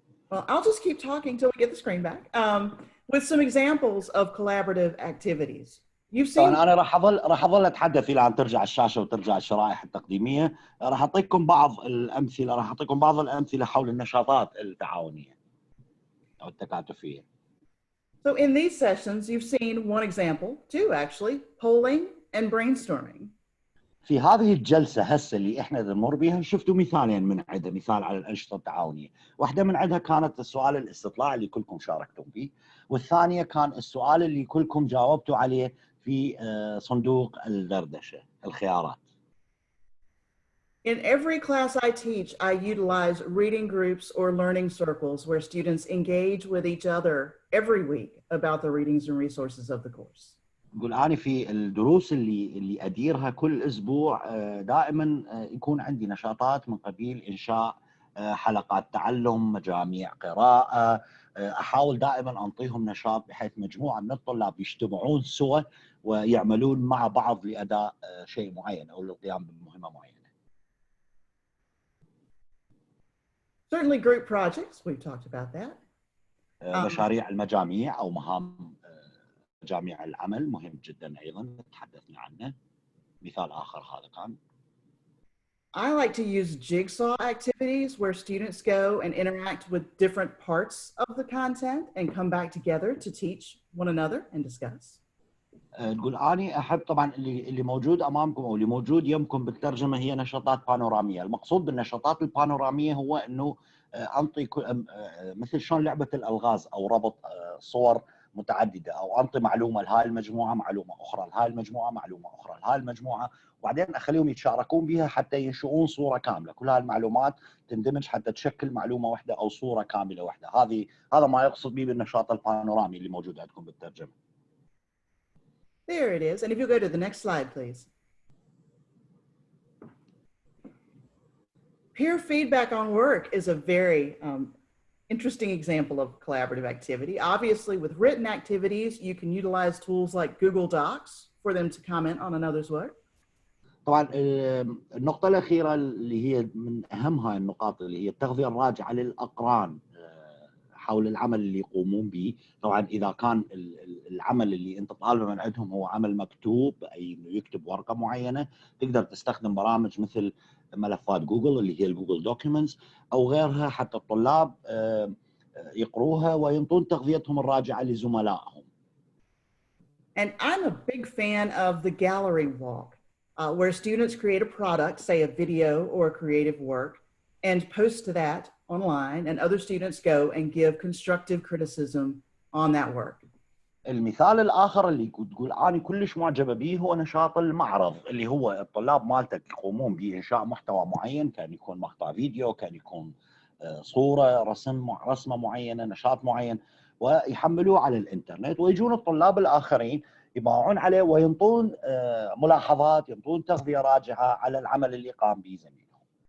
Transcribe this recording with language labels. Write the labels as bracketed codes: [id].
[en] Well, I'll just keep talking till we get the screen back with some examples of collaborative activities. You've seen. [ar] أنا راح أظل أتحدث إلى أن ترجع الشاشة وترجع الشرائح التقديمية. راح أعطيكم بعض الأمثلة حول النشاطات التعاونية أو التكاتفية. [en] So in these sessions, you've seen one example, two actually, polling and brainstorming. [ar] في هذه الجلسة هسه اللي إحنا نمر بها شفتوا مثالين من عندها، مثال على الأنشطة التعاونية. واحدة من عندها كانت السؤال الاستطلاع اللي كلكم شاركتم فيه، والثانية كان السؤال اللي كلكم جاوبتوا عليه في صندوق الدردشة الخيارات. [en] In every class I teach, I utilize reading groups or learning circles where students engage with each other every week about the readings and resources of the course. [ar] نقول أنا في الدروس اللي أديرها كل أسبوع دائما يكون عندي نشاطات من قبيل إنشاء حلقات تعلم، مجاميع قراءة، أحاول دائما أنطيهم نشاط بحيث مجموعة من الطلاب يجتمعون سوا ويعملون مع بعض لأداء شيء معين أو للقيام بمهمة معينة. [en] Certainly group projects, we've talked about that. [ar] مشاريع المجاميع أو مهام مجاميع العمل مهم جدا أيضا تحدثنا عنه. مثال آخر هذا كان. [en] I like to use Jigsaw Activities where students go and interact with different parts of the content and come back together to teach one another and discuss. [ar] تقول أنا أحب طبعا اللي موجود أمامكم أو اللي موجود يمكم بالترجمة هي نشاطات بانورامية. المقصود بالنشاطات البانورامية هو أنه أنطي مثل شلون لعبة الألغاز أو ربط صور متعددة، أو أنطي معلومة لهاي المجموعة معلومة أخرى لهاي المجموعة معلومة أخرى لهاي المجموعة، وبعدين أخليهم يتشاركون بها حتى ينشؤون صورة كاملة. كل هاي المعلومات تندمج حتى تشكل معلومة واحدة أو صورة كاملة واحدة. هذا ما يقصد به بالنشاط البانورامي اللي موجود عندكم بالترجمة. [en] There it is. And if you go to the next slide, please. Peer feedback on work is a very interesting example of collaborative activity. Obviously, with written activities, you can utilize tools like Google Docs for them to comment on another's work. [ar] طبعا النقطة الأخيرة اللي هي من أهم هاي النقاط اللي هي التغذية الراجعة للأقران حول العمل اللي يقومون به. طبعا إذا كان العمل اللي أنت طالبه من عندهم هو عمل مكتوب، أي إنه يكتب ورقة معينة، تقدر تستخدم برامج مثل ملفات جوجل اللي هي الجوجل دوكيومنتس أو غيرها حتى الطلاب يقروها وينطون تغذيتهم الراجعة لزملائهم. [en] And I'm a big fan of the gallery walk, where students create a product, say a video or a creative work, and post that online, and other students go and give constructive criticism on that work. [ar] المثال الآخر اللي تقول أنا كلش معجبة به هو نشاط المعرض، اللي هو الطلاب مالتك يقومون بإنشاء محتوى معين، كان يكون مقطع فيديو، كان يكون صورة، رسمة معينة، نشاط معين، ويحملوه على الإنترنت، ويجون الطلاب الآخرين يباعون عليه وينطون ملاحظات، ينطون تغذية راجعة على العمل اللي قام به زميلهم.